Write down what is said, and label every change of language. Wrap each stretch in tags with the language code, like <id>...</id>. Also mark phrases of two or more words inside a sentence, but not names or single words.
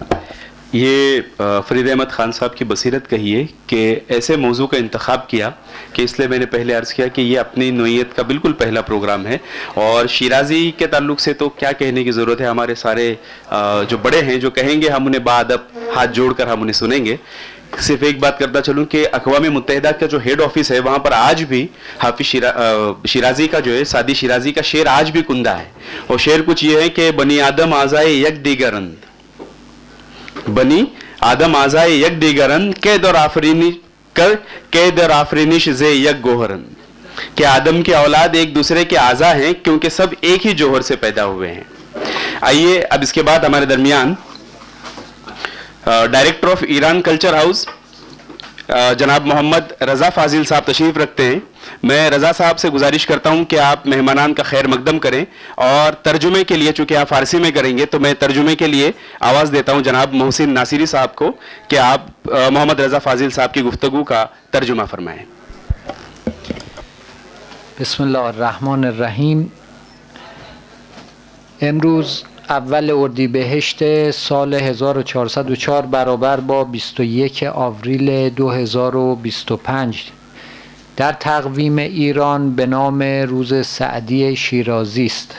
<ur>یہ فرید احمد خان صاحب کی بصیرت کہی ہے کہ ایسے موضوع کا انتخاب کیا کہ اس لیے میں نے پہلے عرض کیا کہ یہ اپنی نوعیت کا بالکل پہلا پروگرام ہے, اور شیرازی کے تعلق سے تو کیا کہنے کی ضرورت ہے. ہمارے سارے جو بڑے ہیں جو کہیں گے ہم انہیں بادب ہاتھ جوڑ کر ہم انہیں سنیں گے. صرف ایک بات کرتا چلوں کہ اقوام متحدہ کا جو</ur> <en>head office</en> <ur>ہے وہاں پر آج بھی حافظ شیرازی کا جو ہے, سعدی شیرازی کا شعر آج بھی کندہ ہے, اور شعر کچھ یہ ہے کہ</ur> <fa>بنی آدم آزائے یک دیگرند, بنی آدم آزائے یک دیگرند قید اور آفرینش زے یک گوہرند,</fa> <ur>کہ آدم کی اولاد ایک دوسرے کے اعضا ہیں کیونکہ سب ایک ہی جوہر سے پیدا ہوئے ہیں. آئیے اب اس کے بعد ہمارے درمیان</ur> <en>Director of Iran Culture House</en> <ur>جناب محمد رضا فاضل صاحب تشریف رکھتے ہیں. میں رضا صاحب سے گزارش کرتا ہوں کہ آپ مہمانان کا خیر مقدم کریں, اور ترجمے کے لیے چونکہ آپ فارسی میں کریں گے تو میں ترجمے کے لیے آواز دیتا ہوں جناب محسن ناصری صاحب کو کہ آپ محمد رضا فاضل صاحب کی گفتگو کا ترجمہ فرمائیں.</ur> <ar>بسم الله الرحمن الرحیم.</ar> <fa>امروز اول اردیبهشت سال 1404 برابر با 21 آوریل 2025 در تقویم ایران به نام روز سعدی شیرازی است.</fa>